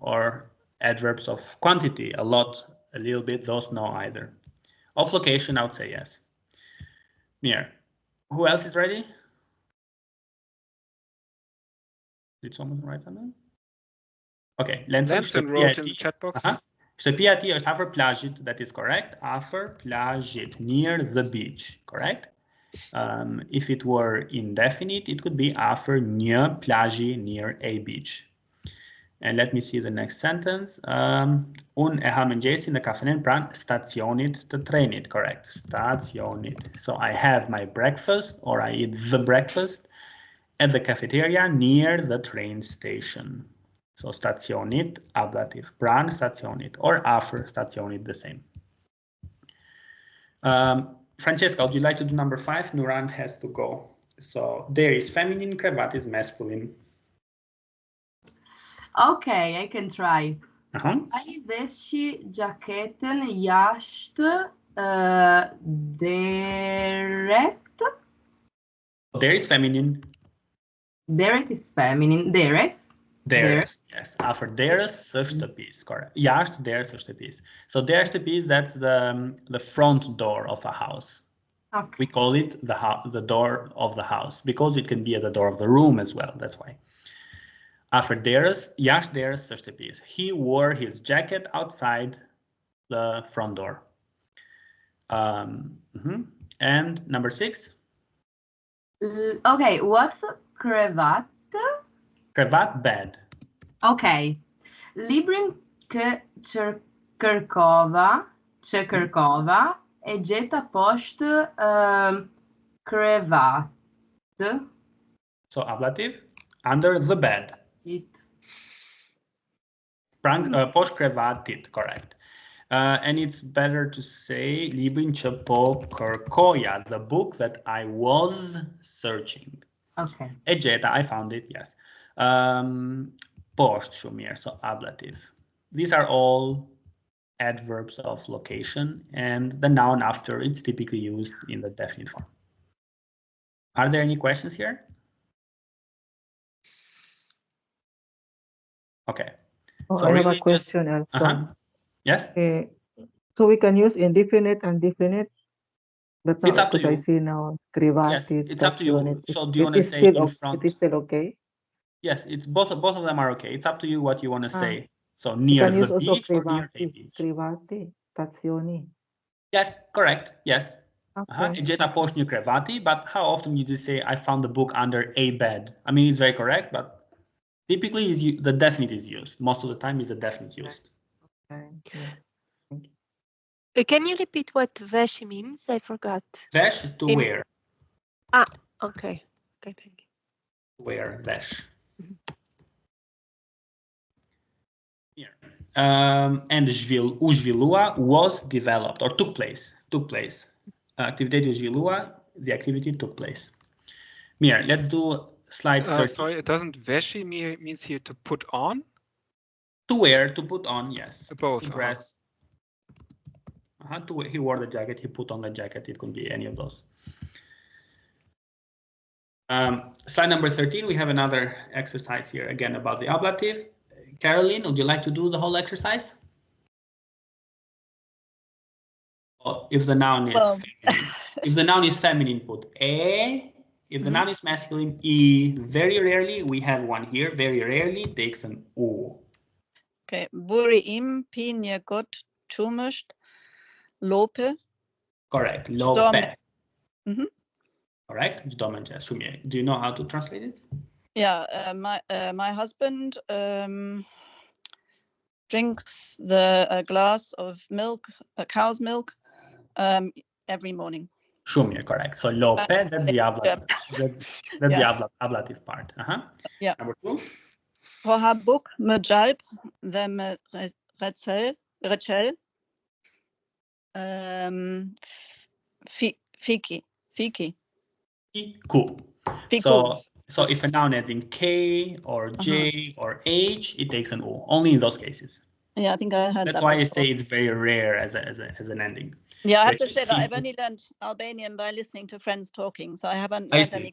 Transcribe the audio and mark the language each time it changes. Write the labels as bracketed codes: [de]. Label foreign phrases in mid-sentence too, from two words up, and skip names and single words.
[en] Or adverbs of quantity, a lot, a little bit, those no either. Of location, I would say yes. Mirë. Who else is ready? Did someone write something? Okay, Lanson wrote in the chat box. [sq] Shtëpia e tij është afër plazhit. [en] That is correct. [sq] Afër plazhit, [en] near the beach. Correct. If it were indefinite, it could be after [sq] një plazhi, [en] near a beach. And let me see the next sentence. [sq] Un e ha mëngjesin në kafenen pranë stacionit të trenit. [en] Correct. Stacionit. So I have my breakfast, or I eat the breakfast at the cafeteria near the train station. So stacionit, ablative. [sq] Pranë stacionit, [en] or after stacionit, the same. Francesca, would you like to do number 5? Nuran has to go. So there is feminine, cravat is masculine. Okay, I can try. [sq] Ai veshi gjaketën jashtë deret. [en] There is feminine. Deret is feminine. Deres. Deres, yes. After [sq] deres është shtëpis, [en] correct. [sq] Jashtë deres është shtëpis. So deres shtëpis, [en] that's the front door of a house. Okay. We call it the door of the house because it can be at the door of the room as well. That's why. After deres, [sq] jashtë deres është shtëpis. [en] He wore his jacket outside the front door. And number 6. Okay, what's cravat? Cravat, bed. Okay. [sq] Librin që kërkova e gjeta poshtë krevat. [en] So ablative, under the bed. [sq] Poshtë krevatit, [en] correct. And it's better to say [sq] librin që po kërkoja, [en] the book that I was searching. Okay. [sq] E gjeta, [en] I found it, yes. Post [sq] shumë mirë, [en] so ablative. These are all adverbs of location, and the noun after it's typically used in the definite form. Are there any questions here? Okay. Oh, So I have really a question also. Yes? So we can use indefinite and definite, but now It's up to because I you. see now cravat. Yes, it's up to you. So do you want It to is say still in front? It is still okay. Yes, it's both of them are okay. It's up to you what you want to say. So You near can use the also beach or near a beach. [sq] crevati, stazioni. [en] Yes, correct. Yes. Okay. [sq] E gjeta poshtë një krevati, [en] but how often you just say I found the book under a bed? I mean, it's very correct, but typically the definite is used. Most of the time is the definite used. Okay. Yeah. Can you repeat what vesh means? I forgot. Vesh, to wear. Okay. Okay, thank you. Wear, vesh. Here. And [sq] u zhvillua [en] was developed or took place. [sq] Aktiviteti u zhvillua, [en] the activity took place. Mirë, let's do slide 13. Sorry, it doesn't veshi means here to put on? To wear, to put on, yes. Both. To dress. He wore the jacket, he put on the jacket, it could be any of those. Slide number 13, we have another exercise here again about the ablative. Caroline, would you like to do the whole exercise? Or if the noun is feminine. If the noun is feminine, put e. If the noun is masculine, e. Very rarely, we have one here, very rarely takes an u. [sq] Okay, buri im pi një got çumësht lope. [en] Correct, lope. Correct, [sq] çdo mëngjes. Shumë mirë. [en] Do you know how to translate it? Yeah, my husband drinks a glass of milk, cow's milk, every morning. [sq] Shumë mirë, [en] correct. So lope, that's the ablative. That's the ablative part. Yeah. Number 2. [sq] Po ha buk me gjalp dhe me recel. Fiki. Fiku. [en] So if a noun ends in K or J or H, it takes an O. Only in those cases. Yeah, I think I heard that. That's why I say it's very rare as an ending. Yeah, I have to say that I've only learned Albanian by listening to friends talking, so I haven't read any.